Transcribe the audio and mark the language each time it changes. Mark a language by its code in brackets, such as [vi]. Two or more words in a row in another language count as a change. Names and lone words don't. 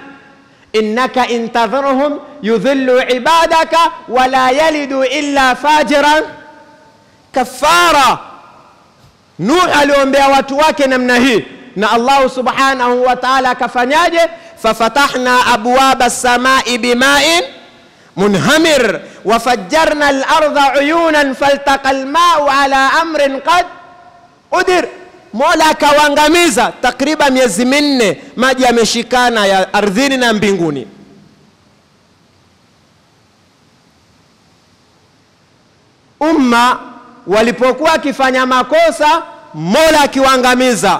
[ar] إنك إن تذرهم يضلوا عبادك ولا يلدوا إلا فاجرا كفارا. [sw] Nuh aliombea watu wake namna hii, na Allah [ar] سبحانه وتعالى [sw] akafanyaje? [ar] ففتحنا أبواب السماء بماء منهمر وفجرنا الأرض عيونا فالتقى الماء على أمر قد قدر. [sw] Mola akawaangamiza takriban miezi minne, maji yameshikana ya ardhini na mbinguni. Umma walipokuwa akifanya makosa, Mola akiwaangamiza.